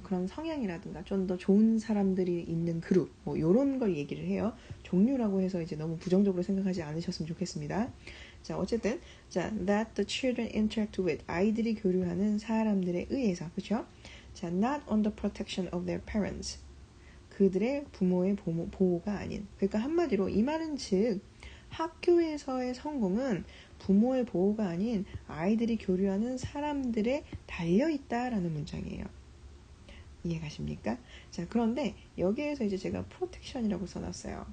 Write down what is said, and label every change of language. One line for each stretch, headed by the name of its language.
Korean: 그런 성향이라든가, 좀 더 좋은 사람들이 있는 그룹, 요런 걸 얘기를 해요. 종류라고 해서 이제 너무 부정적으로 생각하지 않으셨으면 좋겠습니다. 자, 어쨌든,
English: that the children interact with,
Korean: 아이들이 교류하는 사람들에 의해서, 그쵸? 자,
English: not on the protection of their parents.
Korean: 그들의 부모의 보호가 아닌. 그러니까 한마디로 이 말은 즉, 학교에서의 성공은 부모의 보호가 아닌 아이들이 교류하는 사람들에 달려있다라는 문장이에요. 이해가십니까? 자, 그런데 여기에서 이제 제가 protection이라고 써놨어요.